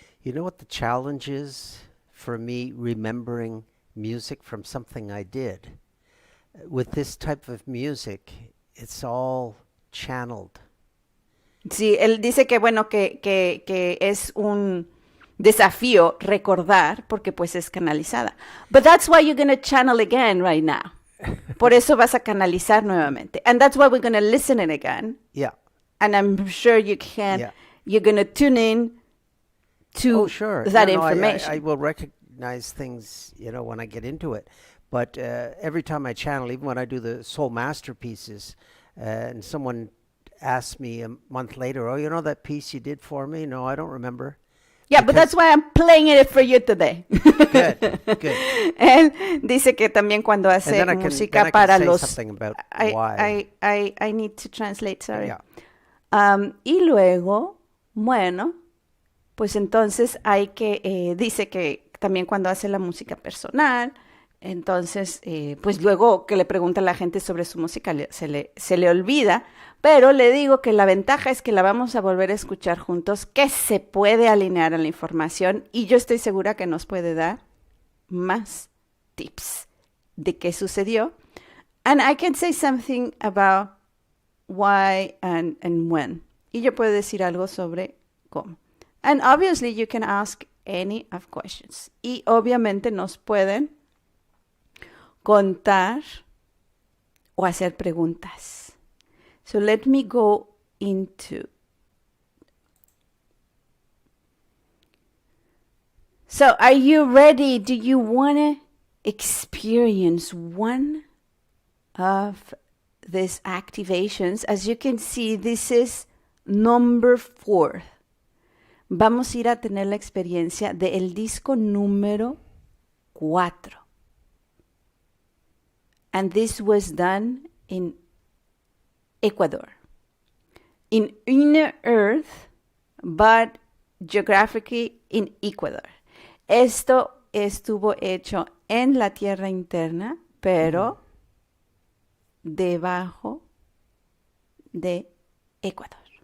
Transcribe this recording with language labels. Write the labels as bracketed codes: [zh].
[en] You know what the challenge is for me remembering music from something I did? With this type of music, it's all channeled. [es] Sí, él dice que bueno, que es un desafío recordar porque pues es canalizada. [en] But that's why you're going to channel again right now. [es] Por eso vas a canalizar nuevamente. [en] And that's why we're going to listen it again. Yeah. And I'm sure you can, you're going to tune in to that information. I will recognize things, when I get into it. But every time I channel, even when I do the soul masterpieces, and someone asks me a month later, oh, that piece you did for me? No, I don't remember. Yeah, but that's why I'm playing it for you today. Good. [es] Él dice que también cuando hace música para los... [en] I need to translate, sorry. Yeah. [es] Y luego, bueno, pues entonces hay que... dice que también cuando hace la música personal, entonces, pues luego que le pregunta a la gente sobre su música, se le olvida. Pero le digo que la ventaja es que la vamos a volver a escuchar juntos, que se puede alinear a la información y yo estoy segura que nos puede dar más tips de qué sucedió. [en] And I can say something about why and when. [es] Y yo puedo decir algo sobre cómo. [en] And obviously you can ask any of questions. [es] Y obviamente nos pueden contar o hacer preguntas. [en] So let me go into. So are you ready? Do you want to experience one of these activations? As you can see, this is number 4. [es] Vamos a ir a tener la experiencia del disco número 4. [en] And this was done in Ecuador, in inner earth, but geographically in Ecuador. [es] Esto estuvo hecho en la tierra interna, pero debajo de Ecuador.